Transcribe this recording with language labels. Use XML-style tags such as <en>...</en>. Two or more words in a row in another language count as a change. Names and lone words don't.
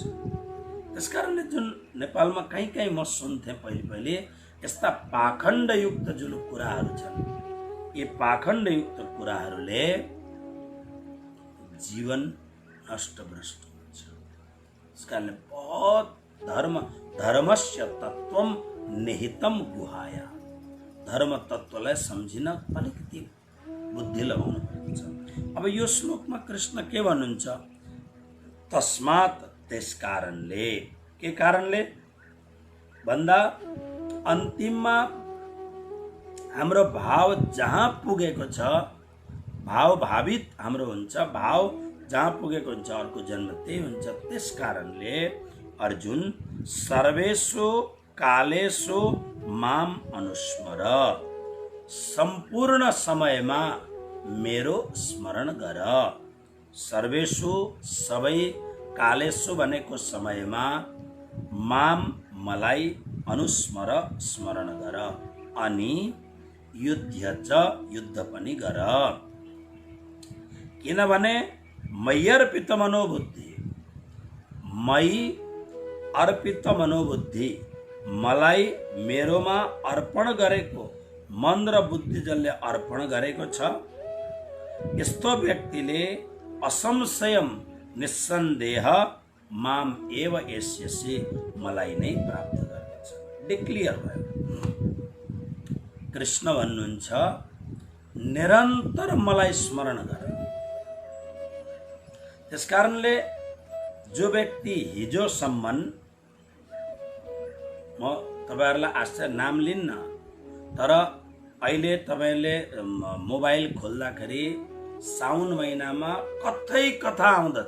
<ne>त्यसकारणले जुन नेपालमा कहीँ म सुन्थेँ पहिले यस्ता पाखण्डयुक्त जुन कुराहरू छन्, यी पाखण्डयुक्त कुराहरूले जीवन नष्टभ्रष्ट हुन्छ। त्यसकारणले</ne> <sa>बहुत धर्मस्य तत्वम निहितम गुहाया,</sa> <ne>धर्म तत्वलाई सम्झिन अलिकति बुद्धि लगाउनु पर्छ। अब यो श्लोकमा कृष्ण के भन्नुहुन्छ? तस्मात्, त्यस कारणले, के कारणले भन्दा अन्तिममा हाम्रो भाव जहाँ पुगेको छ, भाव भावित हाम्रो हुन्छ, भाव जहाँ पुगेको हुन्छ अर्को जन्म त्यही हुन्छ। त्यस कारणले अर्जुन</ne> <sa>सर्वेषु कालेषु माम अनुस्मर,</sa> <ne>सम्पूर्ण समयमा मेरो स्मरण गर। सर्वेषु सबै, कालेषु भनेको समयमा, माम मलाई, अनुस्मर स्मरण गर, अनि युद्ध च युद्ध पनि गर।</ne> <sa>किनभने मय्यर्पित मनोबुद्धि, मयि अर्पित मनोबुद्धि,</sa> <ne>मलाई मेरोमा अर्पण गरेको मन र बुद्धि जसले अर्पण गरेको छ, यस्तो व्यक्तिले असंशयम निस्सन्देह</ne> <sa>माम एव एष्यसि,</sa> <ne>मलाई नै प्राप्त गर्नेछ। डिक्लियर भयो। कृष्ण भन्नुहुन्छ निरन्तर मलाई स्मरण गर। त्यसकारणले जो व्यक्ति हिजोसम्म, म तपाईहरुलाई आश्चर्य नाम लिन्न, तर अहिले तपाईले मोबाइल खोल्दाखेरि साउन महिनामा कतै कथा आउँदछ।</ne>